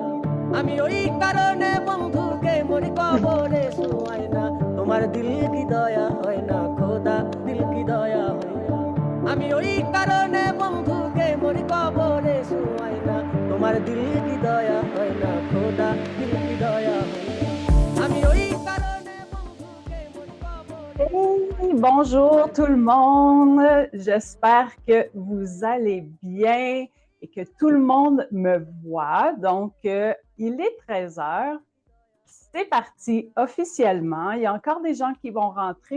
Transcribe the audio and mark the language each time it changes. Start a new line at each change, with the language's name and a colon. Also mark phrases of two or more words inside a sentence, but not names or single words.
Bangla: আমি ওই কারণে বন্ধুকে মরি কবরে শোয়াই না, তোমার দিল কি দয়া হয় না খোদা, দিল কি দয়া হয় না। আমি ওই কারণে বন্ধুকে মরি কবরে শোয়াই না, তোমার দিল কি দয়া হয় না খোদা, দিল কি দয়া হয় না। আমি ওই কারণে বন্ধুকে মরি কবরে।
French: Hey, bonjour tout le monde. J'espère que vous allez bien et que tout le monde me voit. Donc, il est 13 heures. C'est parti officiellement. Il y a encore des gens qui vont rentrer.